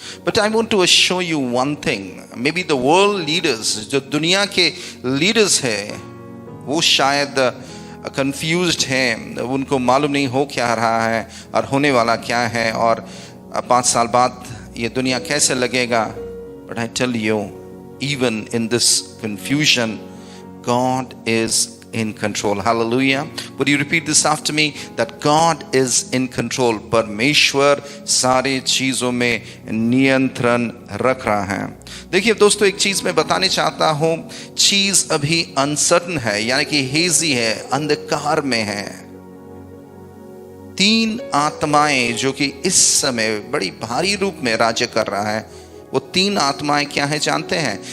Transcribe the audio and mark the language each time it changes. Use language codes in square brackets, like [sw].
[en] but I want to show you one thing, maybe the world leaders, [hi] जो दुनिया के leaders है, वो शायद कंफ्यूज्ड हैं, उनको मालूम नहीं हो क्या रहा है और होने वाला क्या है, और 5 साल बाद ये दुनिया कैसे लगेगा। [en] But I tell you, even in this confusion, God is in control. Hallelujah. Would you repeat this after me? That God is in control. [hi] परमेश्वर सारी चीजों में नियंत्रण रख रहा है। देखिए दोस्तों, एक चीज मैं बताने चाहता हूं, चीज अभी अनसर्टन है, यानी कि हेजी है, अंधकार में है। 3 आत्माएं जो कि इस समय बड़ी भारी रूप में राज्य कर रहा है, वो 3 आत्माएं क्या है जानते हैं?